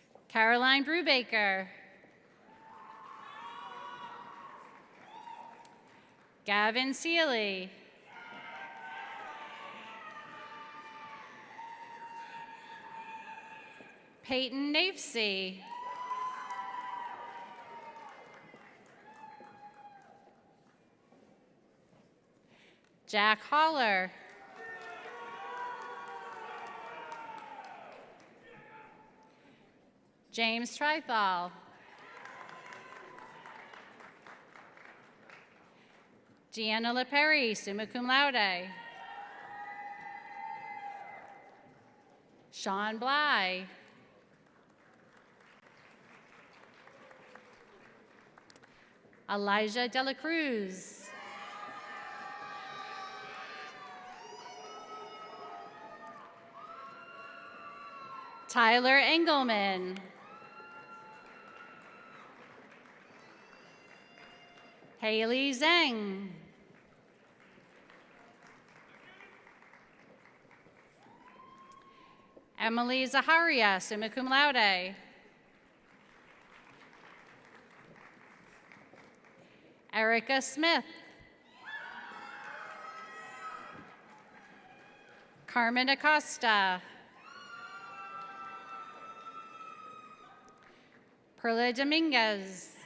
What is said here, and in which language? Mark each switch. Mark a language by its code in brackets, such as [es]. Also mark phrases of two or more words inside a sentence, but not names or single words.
[en] Caroline Brubaker. Gavin Seeley. Peyton Nafesey. Jack Holler. James Trithal. Deanna LaPerry, [la] summa cum laude. [en] Sean Bly. Elijah Dela Cruz. Tyler Engelman. Haley Zhang. Emily Zaharia, [la] summa cum laude. [en] Erica Smith. Carmen Acosta. Perla Dominguez.